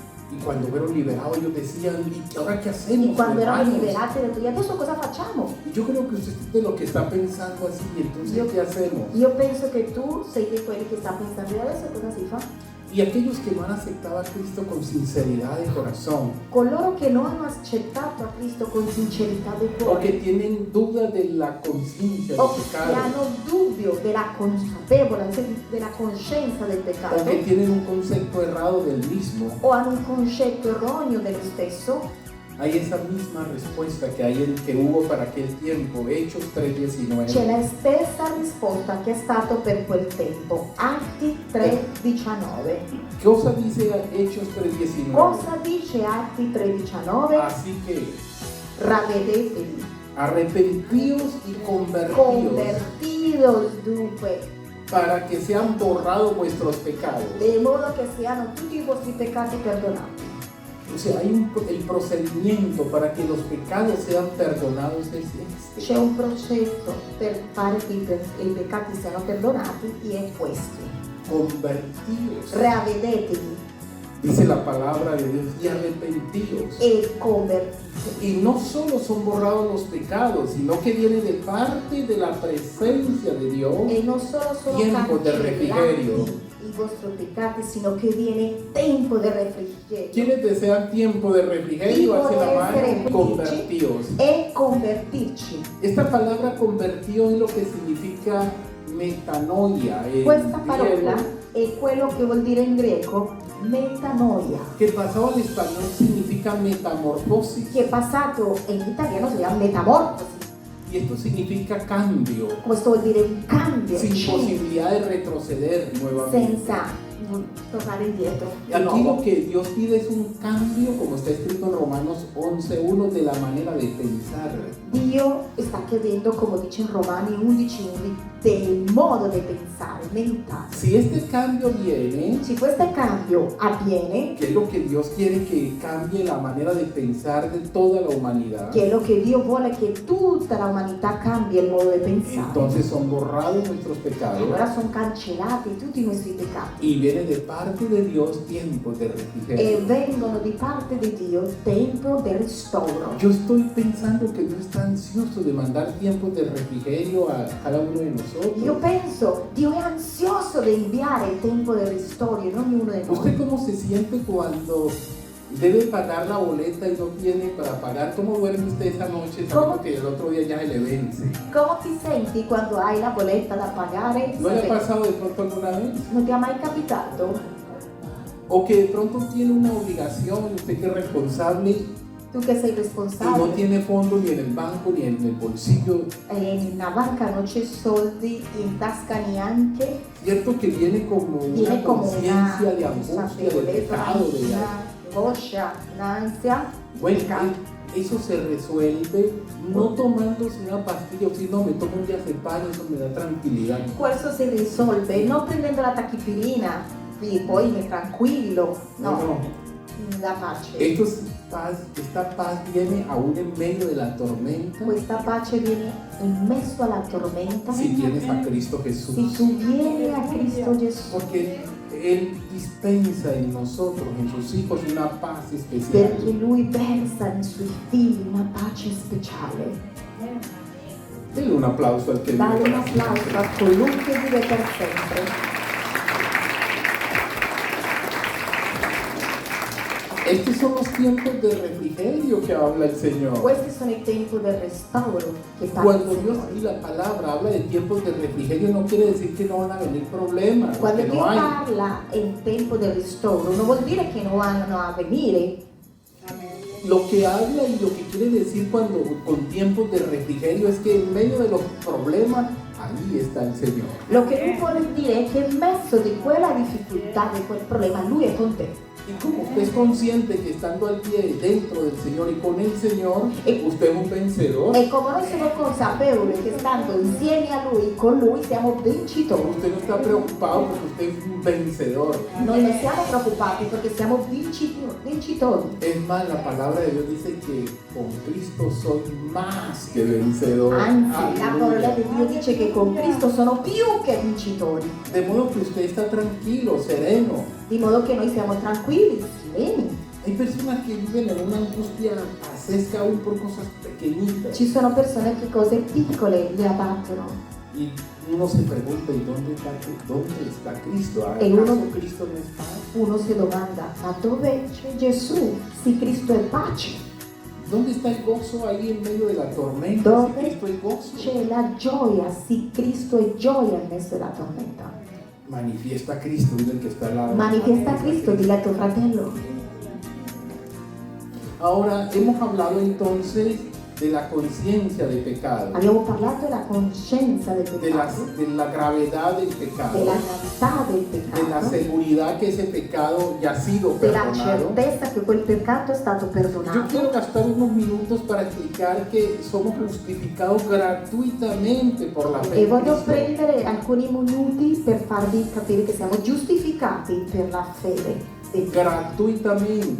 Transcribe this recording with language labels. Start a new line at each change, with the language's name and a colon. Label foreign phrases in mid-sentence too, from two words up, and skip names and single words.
Spanish: y cuando fueron liberados ellos decían, ¿y ahora qué
Italian: E
Spanish: hacemos,
Italian: quando erano
Spanish: hermanos?
Italian: liberati, ha detto, e adesso cosa facciamo?
Spanish: Y yo creo que usted es de lo que está pensando así, entonces, Yo- ¿qué hacemos?
Italian: Io penso che tu sei di quelli che sta pensando, e adesso cosa si fa?
Spanish: Y aquellos que no han aceptado a Cristo con sinceridad de corazón,
Italian: Coloro che non hanno accettato a Cristo con sincerità di
Spanish: o que
Italian: cuore,
Spanish: tienen duda de la conciencia o del
Italian: che
Spanish: pecado,
Italian: hanno dubbio della consapevolezza, della coscienza del peccato,
Spanish: o que tienen un concepto errado del mismo,
Italian: o hanno un concetto erroneo dello stesso,
Spanish: hay esa misma respuesta que hubo para aquel tiempo, Hechos
Italian: c'è
Spanish: 3:19.
Italian: la stessa risposta che è stato per quel tempo. Atti 3:19. Cosa dice Hechos 3:19? Cosa dice Atti 3:19?
Spanish: Así que
Italian: Ravvedetevi,
Spanish: arrepentíos y convertíos
Italian: convertidos dunque,
Spanish: para que sean borrados vuestros pecados.
Italian: de modo che siano tutti i vostri peccati perdonati.
Spanish: O sea, el procedimiento para que los pecados sean perdonados es este.
Italian: C'è un processo per fare che i peccati siano perdonati e è questo.
Spanish: Convertíos.
Italian: Ravvedetevi
Spanish: Dice la palabra de Dios, y arrepentíos.
Italian: e convertitevi.
Spanish: Y no solo son borrados los pecados, sino que viene de parte de la presencia de Dios.
Italian: E non solo sono
Spanish: Tiempo de refrigerio.
Italian: cancellati i vostri peccati, sino che viene tempo del refrigerio.
Spanish: ¿Quieres desear tiempo de refrigerio? Hace la mano, convertíos.
Italian: E convertirci.
Spanish: Esta palabra convertido es lo que significa metanoia en
Italian: Questa parola
Spanish: griego,
Italian: è quello che vuol dire in greco metanoia,
Spanish: que pasado al español significa metamorfosis.
Italian: che passato in italiano si chiama metamorfosi.
Spanish: Y esto significa cambio,
Italian: Questo vuol dire un cambio,
Spanish: sin cambio, posibilidad de retroceder nuevamente.
Italian: senza tornare indietro. di
Spanish: Aquí
Italian: nuovo.
Spanish: lo que Dios pide es un cambio, como está escrito en Romanos 11:1, de la manera de pensar.
Italian: Dio sta chiedendo, come dice in Romani 11:1, del modo di pensare, meditare.
Spanish: Si este cambio viene,
Italian: Se questo cambio avviene,
Spanish: que es lo que Dios quiere que cambie la manera de pensar de toda la humanidad,
Italian: che è lo che Dio vuole che tutta l'umanità cambi il modo di pensare.
Spanish: entonces son borrados nuestros pecados
Italian: Allora sono cancellati tutti i nostri peccati
Spanish: y viene de parte de Dios tiempo de
Italian: e
Spanish: refrigerio.
Italian: vengono di parte di Dio tempo del ristoro.
Spanish: Yo estoy pensando que Dios está ansioso de mandar tiempo de refrigerio a cada uno de nosotros.
Italian: Io penso, Dio è ansioso di inviare il tempo del ristoro in ognuno di
Spanish: ¿Usted
Italian: noi.
Spanish: cómo se siente cuando debe pagar la boleta y no tiene para pagar? ¿Cómo duerme usted esa noche sabiendo ¿Cómo? que el otro día ya se le vence?
Italian: Come ti senti quando hai la bolletta da pagare?
Spanish: ¿No le ha pasado de pronto alguna vez?
Italian: Non ti è mai capitato?
Spanish: O que de pronto tiene una obligación, usted que es responsable
Italian: Tu che sei
Spanish: y no
Italian: responsabile
Spanish: tiene fondo ni en el banco ni en el bolsillo.
Italian: e in una banca non c'è soldi in tasca neanche,
Spanish: Cierto que viene como una
Italian: viene come una
Spanish: conciencia de angustia, de
Italian: consapevolezza,
Spanish: pecado, de...
Italian: un'angoscia, un'ansia.
Spanish: Bueno, eso se resuelve no tomándose una pastilla, o si no me tomo un diazepam, eso me da tranquilidad.
Italian: Questo si risolve non prendendo la tachipirina e poi mi tranquillo, no, la pace.
Spanish: Esta paz viene aún en medio de la tormenta
Italian: Questa pace viene in mezzo alla tormenta
Spanish: si tienes a Cristo Jesús.
Italian: se tu vieni a Cristo Gesù,
Spanish: Porque Él dispensa en nosotros, en sus hijos, una paz especial.
Italian: perché Lui versa nei Suoi figli una pace speciale.
Spanish: Denle un aplauso al que vive
Italian: Dale un
Spanish: para siempre.
Italian: applauso a colui che vive per sempre.
Spanish: Estos son los tiempos de refrigerio que habla el Señor.
Italian: Questi sono i tempi del restauro che parla
Spanish: Cuando
Italian: il
Spanish: Dios y
Italian: Signore.
Spanish: la palabra habla de tiempos de refrigerio, no quiere decir que no van a venir problemas,
Italian: Quando
Spanish: que
Italian: Dio
Spanish: no hay.
Italian: parla in tempo del restauro, non vuol dire che non vanno a venire.
Spanish: Lo que habla y lo que quiere decir cuando con tiempos de refrigerio es que en medio de los problemas, ahí está el Señor.
Italian: Lo che tu vuole dire è che in mezzo di quella difficoltà, di quel problema, Lui è con te.
Spanish: Y como usted es consciente que estando al pie dentro del Señor y con el Señor, usted es un vencedor.
Italian: E come noi siamo consapevoli che stando insieme a Lui, con Lui, siamo vincitori.
Spanish: Usted no está preocupado porque usted es un vencedor.
Italian: Noi non siamo preoccupati perché siamo vincitori.
Spanish: Es más, la palabra de Dios dice que con Cristo soy más que vencedor.
Italian: Anzi, la
Spanish: Aleluya.
Italian: parola di Dio dice che con Cristo sono più che vincitori.
Spanish: De modo que usted está tranquilo, sereno.
Italian: Di modo che noi siamo tranquilli, sereni.
Spanish: Hay personas que viven en una angustia pasesca aún por cosas pequeñitas.
Italian: Ci sono persone che cose piccole le abbattono.
Spanish: Y uno se pregunta, ¿y dónde está Cristo?
Italian: E
Spanish: ¿Acaso
Italian: uno-
Spanish: Cristo no está?
Italian: Uno si domanda, ma dove c'è Gesù? Se Cristo è pace,
Spanish: ¿Dónde está el gozo ahí en medio de la tormenta? ¿Dónde? Si Cristo es gozo.
Italian: c'è la gioia, se Cristo è gioia in mezzo alla tormenta.
Spanish: Manifiesta a Cristo, dile el que está al lado.
Italian: Manifiesta Cristo, dile a tuo fratello.
Spanish: Ahora, hemos hablado entonces de la conciencia de pecado,
Italian: Abbiamo parlato della coscienza del
Spanish: de la,
Italian: peccato,
Spanish: de la gravedad del pecado,
Italian: della gravità del
Spanish: de la
Italian: peccato,
Spanish: seguridad que ese pecado ya ha sido
Italian: della
Spanish: perdonado.
Italian: certezza che quel peccato è stato
Spanish: Yo
Italian: perdonato.
Spanish: quiero gastar unos minutos para explicar que somos justificados gratuitamente por la fe
Italian: E
Spanish: en
Italian: voglio
Spanish: Cristo.
Italian: prendere alcuni minuti per farvi capire che siamo giustificati per la fede di Dio.
Spanish: Gratuitamente.